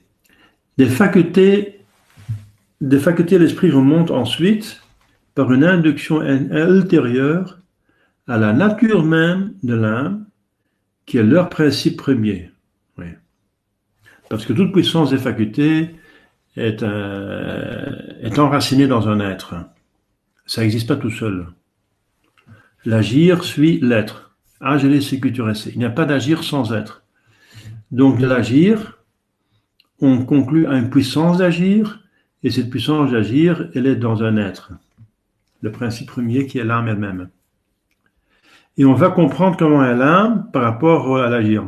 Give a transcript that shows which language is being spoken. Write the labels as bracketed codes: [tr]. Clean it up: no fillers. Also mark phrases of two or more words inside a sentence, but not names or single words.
[fr] Des facultés, l'esprit remonte ensuite par une induction ultérieure à la nature même de l'âme qui est leur principe premier. Oui. Parce que toute puissance des facultés est enracinée dans un être. Ça n'existe pas tout seul. L'agir suit l'être. [la] Agere sequitur esse. [fr] Il n'y a pas d'agir sans être. Donc de l'agir, on conclut à une puissance d'agir, et cette puissance d'agir, elle est dans un être. Le principe premier qui est l'âme elle-même. Et on va comprendre comment est l'âme par rapport à l'agir.